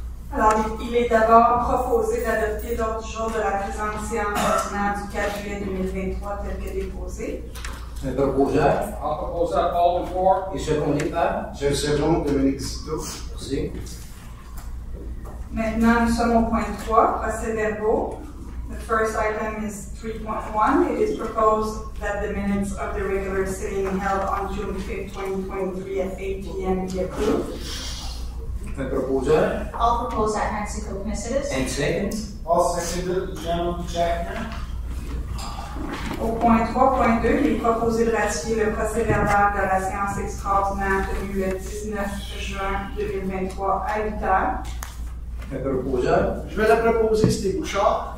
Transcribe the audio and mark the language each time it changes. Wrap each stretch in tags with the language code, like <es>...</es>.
<fr>Alors, il est d'abord proposé d'adopter l'ordre du jour de la présente séance ordinaire du 4 juillet 2023 tel que déposé. Un proposeur. Un proposeur, Paul Ford. Et secondé par. Je second, Dominique Zito. Merci. Maintenant, nous sommes au point 3, procès-verbaux.</fr> <en>The first item is 3.1. It is proposed that the minutes of the regular sitting held on June 5, 2023 at 8 p.m. be approved.</en> <fr>Un proposeur.</fr> <en>I'll propose that Nancy Cook-Mercedes. And second. I'll second, John Jackman.</en> <fr>Au point 3.2, il est proposé de ratifier le procès-verbal de la séance extraordinaire tenue le 19 juin 2023 à 8 heures. Un proposeur. Je vais la proposer, c'était Bouchard.</fr>